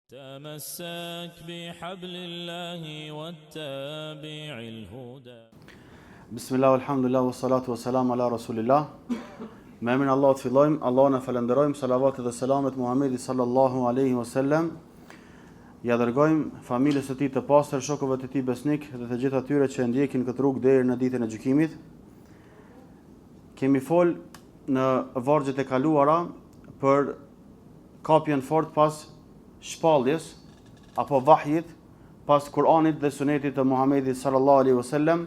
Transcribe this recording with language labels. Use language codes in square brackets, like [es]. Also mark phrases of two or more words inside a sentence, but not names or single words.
[ar] تمسك بحبل الله واتبع الهدى. بسم الله والحمد لله والصلاة والسلام على رسول الله. [sq] Me emrin Allahut fillojmë, Allahun e falenderojmë, salavatet dhe selamet Muhamedit [ar] صلى الله عليه وسلم. [sq] Ja dërgojmë familjes së tij të pastër, shokëve të tij besnik dhe të gjithë atyre që ndjekin këtë rrugë deri në ditën e gjykimit. Kemi fol në vargjet e kaluara për kapjen fort pas shpalljes apo vahjit pas Kur'anit dhe Sunetit të Muhamedit [ar] صلى الله عليه وسلم.